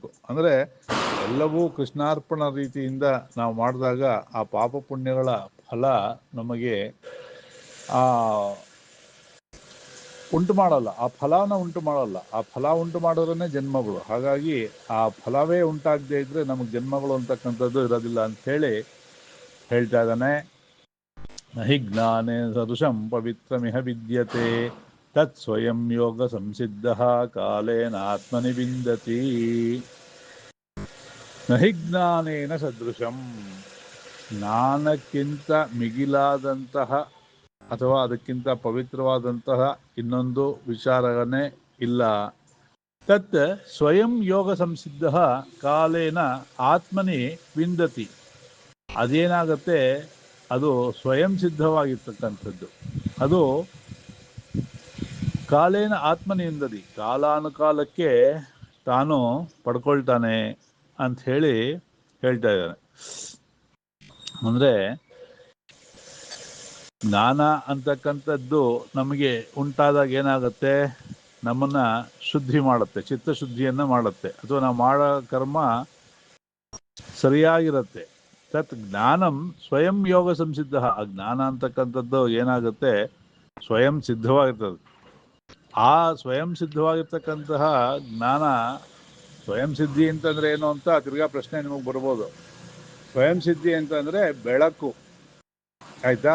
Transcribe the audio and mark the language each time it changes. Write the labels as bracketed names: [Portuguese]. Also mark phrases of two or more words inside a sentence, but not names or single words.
[Kannada] ಅಂದರೆ ಎಲ್ಲವೂ ಕೃಷ್ಣಾರ್ಪಣ ರೀತಿಯಿಂದ ನಾವು ಮಾಡಿದಾಗ ಆ ಪಾಪ ಪುಣ್ಯಗಳ ಫಲ ನಮಗೆ ಉಂಟು ಮಾಡಲ್ಲ, ಆ ಫಲನ ಉಂಟು ಮಾಡಲ್ಲ. ಆ ಫಲ ಉಂಟು ಮಾಡೋದ್ರೇ ಜನ್ಮಗಳು. ಹಾಗಾಗಿ ಆ ಫಲವೇ ಉಂಟಾಗದೇ ಇದ್ರೆ ನಮಗೆ ಜನ್ಮಗಳು ಅಂತಕ್ಕಂಥದ್ದು ಇರೋದಿಲ್ಲ ಅಂತ ಹೇಳಿ ಹೇಳ್ತಾ ಇದ್ದಾನೆ. [Sanskrit] ನಹಿ ಜ್ಞಾನೇ ಸದೃಶಂ ಪವಿತ್ರಮಿಹ ವಿದ್ಯತೆ ತತ್ ಸ್ವಯಂ ಯೋಗ ಸಂಸಿದ್ಧ ಕಾಲೇನ ಆತ್ಮನಿ ವಿಂದತಿ. ನಹಿ ಜ್ಞಾನೇನ ಸದೃಶಂ, [Kannada] ಜ್ಞಾನಕ್ಕಿಂತ ಮಿಗಿಲಾದಂತಹ ಅಥವಾ ಅದಕ್ಕಿಂತ ಪವಿತ್ರವಾದಂತಹ ಇನ್ನೊಂದು ವಿಚಾರನೇ ಇಲ್ಲ. [Sanskrit] ತತ್ ಸ್ವಯಂ ಯೋಗ ಸಂಸಿದ್ಧ ಕಾಲೇನ ಆತ್ಮನಿ ವಿಂದತಿ, [Kannada] ಅದೇನಾಗತ್ತೆ, ಅದು ಸ್ವಯಂ ಸಿದ್ಧವಾಗಿರ್ತಕ್ಕಂಥದ್ದು. [Sanskrit] ಅದು ಕಾಲೇನ ಆತ್ಮನಿ ವಿಂದತಿ, [Kannada] ಕಾಲಾನುಕಾಲಕ್ಕೆ ತಾನು ಪಡ್ಕೊಳ್ತಾನೆ ಅಂತ ಹೇಳಿ ಹೇಳ್ತಾ ಇದ್ದಾನೆ. ಅಂದರೆ ಜ್ಞಾನ ಅಂತಕ್ಕಂಥದ್ದು ನಮಗೆ ಉಂಟಾದಾಗ ಏನಾಗುತ್ತೆ, ನಮ್ಮನ್ನು ಶುದ್ಧಿ ಮಾಡುತ್ತೆ, ಚಿತ್ತಶುದ್ಧಿಯನ್ನು ಮಾಡುತ್ತೆ, ಅಥವಾ ನಾವು ಮಾಡೋ ಕರ್ಮ ಸರಿಯಾಗಿರುತ್ತೆ. [Sanskrit] ತತ್ ಜ್ಞಾನಂ ಸ್ವಯಂ ಯೋಗ ಸಂಸಿದ್ಧ, [Kannada] ಆ ಜ್ಞಾನ ಅಂತಕ್ಕಂಥದ್ದು ಏನಾಗುತ್ತೆ, ಸ್ವಯಂ ಸಿದ್ಧವಾಗಿರ್ತದೆ. ಆ ಸ್ವಯಂ ಸಿದ್ಧವಾಗಿರ್ತಕ್ಕಂತಹ ಜ್ಞಾನ, ಸ್ವಯಂ ಸಿದ್ಧಿ ಅಂತಂದರೆ ಏನು ಅಂತ ತಿರ್ಗಾ ಪ್ರಶ್ನೆ ನಿಮಗೆ ಬರ್ಬೋದು. ಸ್ವಯಂ ಸಿದ್ಧಿ ಅಂತಂದರೆ ಬೆಳಕು, ಆಯಿತಾ?